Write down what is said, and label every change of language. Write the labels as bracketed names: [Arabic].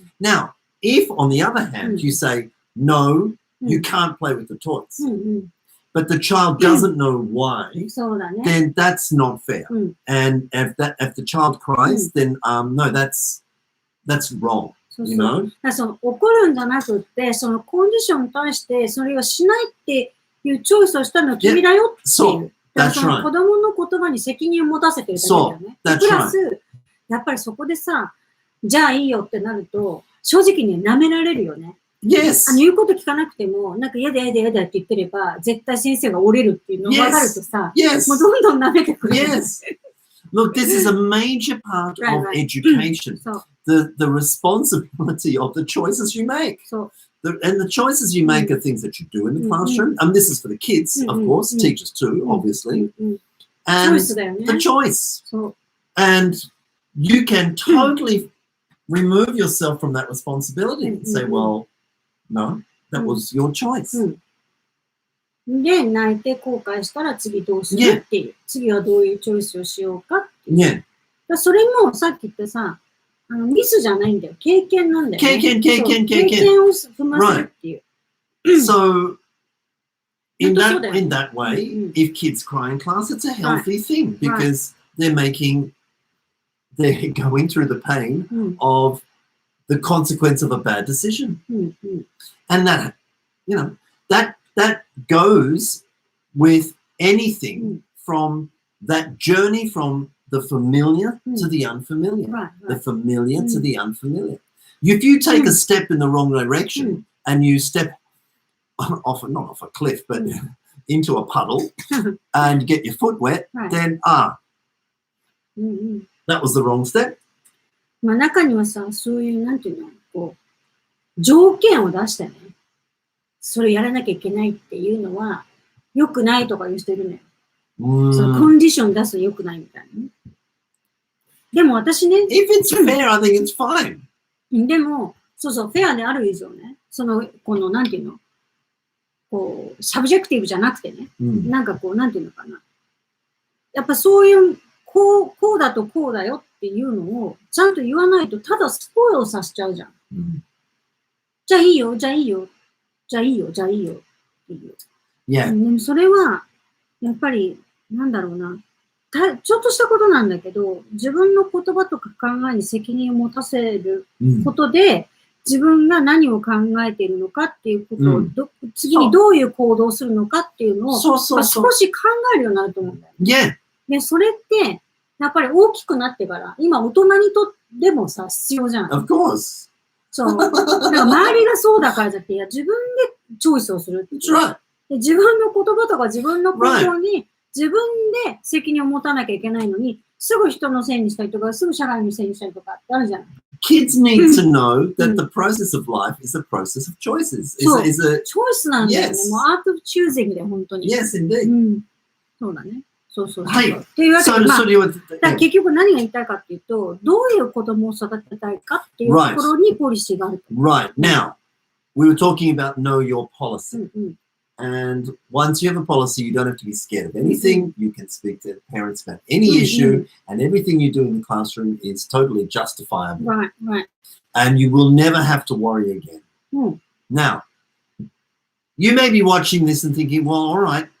[English] Now, if on the other hand you say, no, you can't play with the toys, but the child doesn't know why, then that's not fair. And if the child cries, then no, that's wrong. You know? [Japanese] その怒るんじゃなくて、そのコンディションに対してそれをしないっていうチョイスをしたのは君だよっていう。だからその子供の言葉に責任を持たせてるだけだよね。プラス、やっぱりそこでさ、じゃあいいよってなると、正直に舐められるよね。 [English] Yes. [Japanese] 言うこと聞かなくても、なんか嫌だって言ってれば、絶対先生が折れるっていうのが分かるとさ、もうどんどん舐めてくる。 [English] Yes. Look, this is a major part of education. The responsibility of the choices you make. And the choices you make are things that you do in the classroom. And this is for the kids, of course, teachers too, obviously. And the choice. And you can totally remove yourself from that responsibility and say, well, no, that was your choice. [Japanese] で、泣いて後悔したら次どうするっていう。次はどういうチョイスをしようかっていう。だそれもさっき言ったさ、ミスじゃないんだよ。経験なんだよ、ね。経験を踏ませるっていう。 [English] So, in that way, if kids cry in class, it's a healthy thing because they're going through the pain of the consequence of a bad decision. And that, that goes with anything from that journey from the familiar to the unfamiliar, the familiar to the unfamiliar. If you take a step in the wrong direction and you step not off a cliff, but into a puddle and get your foot wet, then that was the wrong step. [Japanese] まあ中にはさ、そういうなんていうの、こう条件を出してね、それやらなきゃいけないっていうのは良くないとか言う人いるのよ。そのコンディション出すと良くないみたいなね。でも私ね、 [English] If it's fair, I think it's fine. [Japanese] でも、そうそう、フェアである以上ね、このなんていうの、こうサブジェクティブじゃなくてね、なんかこうなんていうのかな、やっぱそういうこうだとこうだよっていうのをちゃんと言わないとただスポイルさせちゃうじゃん。じゃあいいよ、じゃあいいよ、じゃあいいよ、じゃあいいよっていう。でもそれはやっぱりなんだろうな、ちょっとしたことなんだけど、自分の言葉とか考えに責任を持たせることで、自分が何を考えているのかっていうことを、次にどういう行動をするのかっていうのを少し考えるようになると思うんだよね。で、それって、やっぱり大きくなってから、今大人にとってもさ、必要じゃん。 [English] Of course. [Japanese] そう。だから周りがそうだからじゃなくて、いや、自分でチョイスをするっていう。で自分の言葉とか自分の行動に自分で責任を持たなきゃいけないのに、すぐ人のせいにしたりとか、すぐ社会のせいにしたりとかってあるじゃない。 [English] Kids need to know that the process of life is a process of choices. [Japanese] そう。チョイスなんだよね。もう [English] art of choosing [Japanese] で本当に。 [English] Yes, indeed. [Japanese] そうだね。そう。はい。っていうわけで、だ結局何が言いたいかっていうと、どういう子供を育てたいかっていうところにポリシーがある。 [English] Right. Now, we were talking about know your policy. And once you have a policy, you don't have to be scared of anything. You can speak to parents about any issue, and everything you do in the classroom is totally justifiable. Right. And you will never have to worry again. Now, you may be watching this and thinking, well, all right.